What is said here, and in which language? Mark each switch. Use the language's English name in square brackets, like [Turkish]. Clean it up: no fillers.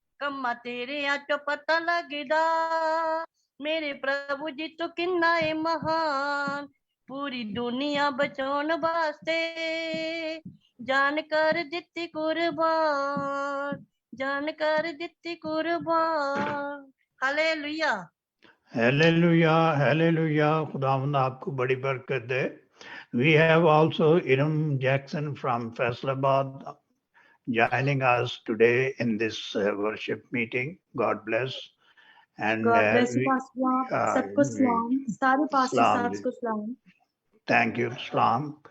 [Punjabi] ਕੰਮਾਂ ਤੇਰਿਆਂ ਚੋਂ ਪਤਾ ਲੱਗਦਾ ਮੇਰੇ ਪ੍ਰਭੂ ਜੀ ਤੋਂ ਕਿੰਨਾ ਏ ਮਹਾਨ। ਪੂਰੀ ਦੁਨੀਆ ਬਚਾਉਣ ਵਾਸਤੇ ਜਾਨ ਕਰ ਦਿੱਤੀ ਕੁਰਬਾਨ। ਜਾਨ ਕਰ ਦਿੱਤੀ ਕੁਰਬਾਨ। ਹਾਲੇਲੂਇਆ। [English] Hallelujah, hallelujah. [Hindi] खुदावंद आपको बड़ी बरकत दे. [English] We have also Iram Jackson from Faisalabad joining us today in this worship meeting. God bless. And God bless you, Pastor. [Hindi] सबको सलाम, सारे पास्टर Salam साहब ji. को सलाम. [English] Thank you, Salam.